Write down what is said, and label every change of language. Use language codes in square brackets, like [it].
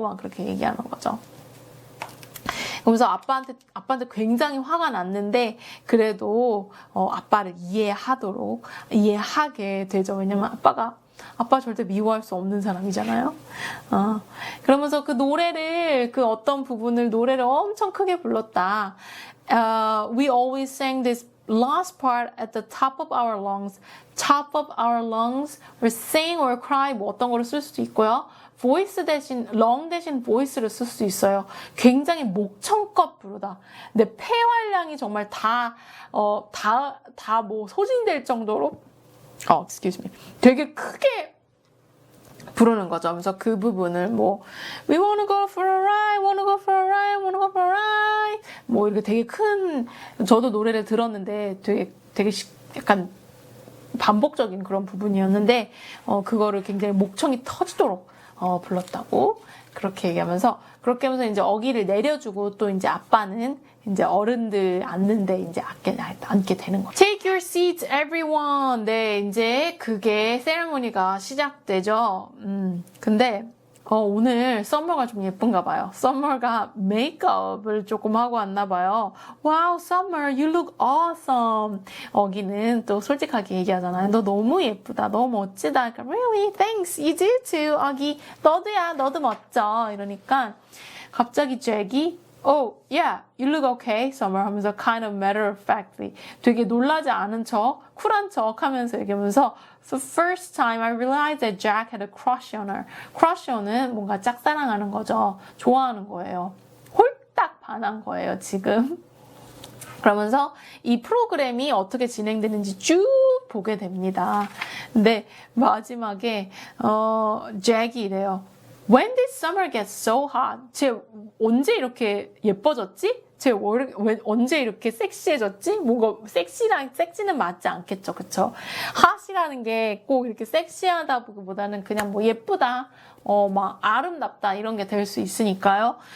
[ko] 막 그렇게 얘기하는 거죠. 그러면서 아빠한테 굉장히 화가 났는데 그래도 아빠를 이해하게 되죠. 왜냐면 아빠 절대 미워할 수 없는 사람이잖아요. 그러면서 그 어떤 부분을 노래를 엄청 크게 불렀다. [en] We always sang this last part at the top of our lungs. Top of our lungs. or sing or cry [ko] 뭐 어떤 거를 쓸 수도 있고요. voice 대신 lung 대신 voice를 쓸 수 있어요. 굉장히 목청껏 부르다. 근데 폐활량이 정말 다 뭐 소진될 정도로 [en] excuse me. [ko] 되게 크게 부르는 거죠. 그래서 그 부분을 뭐 [en] We wanna go for a ride, wanna go for a ride, wanna go for a ride [ko] 뭐 이렇게 되게 큰 저도 노래를 들었는데 되게 약간 반복적인 그런 부분이었는데 그거를 굉장히 목청이 터지도록 불렀다고 그렇게 얘기하면서 그렇게 하면서 이제 어기를 내려주고 또 이제 아빠는 이제 어른들 앉는데 이제 앉게 되는 거죠. [en] Take your seats, everyone. [ko] 네, 이제 그게 세레모니가 시작되죠. 근데 오늘 썸머가 좀 예쁜가 봐요. 썸머가 메이크업을 조금 하고 왔나 봐요. [en] Wow, Summer, you look awesome. [ko] 어기는 또 솔직하게 얘기하잖아요. 너 너무 예쁘다. 너무 멋지다. 그러니까, [en] Really? Thanks. You do too. 어기, [ko] 너도야. 너도 멋져. 이러니까 갑자기 [en] 잭이 Oh, yeah, you look okay, Summer 하면서 kind of matter of factly [ko] 되게 놀라지 않은 척, 쿨한 척 하면서 얘기하면서 [en] For the first time I realized that Jack had a crush on her. [ko] crush on은 뭔가 짝사랑하는 거죠. 좋아하는 거예요. 홀딱 반한 거예요, 지금. 그러면서 이 프로그램이 어떻게 진행되는지 쭉 보게 됩니다. 근데 마지막에 잭이 이래요. [en] When did summer get so hot? [ko] 쟤 언제 이렇게 예뻐졌지? 쟤 언제 이렇게 섹시해졌지? 뭔가 섹시는 맞지 않겠죠, 그쵸? 핫이라는 게 꼭 이렇게 섹시하다 보기보다는 그냥 뭐 예쁘다, 막 아름답다 이런 게 될 수 있으니까요.